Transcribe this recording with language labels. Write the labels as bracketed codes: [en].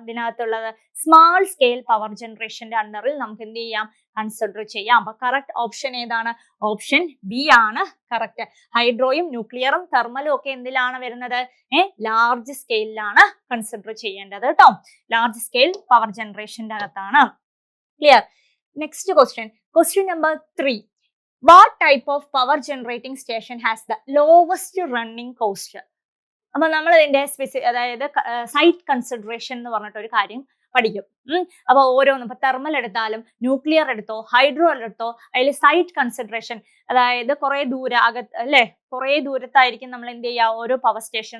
[ml] ഇതിനകത്തുള്ളത് small scale power ജനറേഷന്റെ അണ്ടറിൽ നമുക്ക് എന്ത് ചെയ്യാം? കൺസിഡർ ചെയ്യാം. അപ്പൊ കറക്റ്റ് ഓപ്ഷൻ ഏതാണ്? ഓപ്ഷൻ ബി ആണ് കറക്റ്റ്. ഹൈഡ്രോയും ന്യൂക്ലിയറും തെർമലും ഒക്കെ എന്തിലാണ് വരുന്നത്? ലാർജ് സ്കെയിലാണ് കൺസിഡർ ചെയ്യേണ്ടത് കേട്ടോ. ലാർജ് സ്കെയിൽ പവർ ജനറേഷന്റെ അകത്താണ്. Clear? Next question number 3. [en] What type of power generating station has the lowest running cost? [ml] അപ്പൊ നമ്മൾ ഇതിന്റെ അതായത് സൈറ്റ് കൺസിഡറേഷൻ എന്ന് പറഞ്ഞിട്ട് ഒരു കാര്യം പഠിക്കും. അപ്പൊ ഓരോന്നും, ഇപ്പൊ തെർമൽ എടുത്താലും ന്യൂക്ലിയർ എടുത്തോ ഹൈഡ്രോ എടുത്തോ, അതിൽ സൈറ്റ് കൺസിഡറേഷൻ, അതായത് കുറെ അല്ലെ, കുറെ ദൂരത്തായിരിക്കും നമ്മൾ എന്ത് ചെയ്യുക? ഓരോ പവർ സ്റ്റേഷൻ.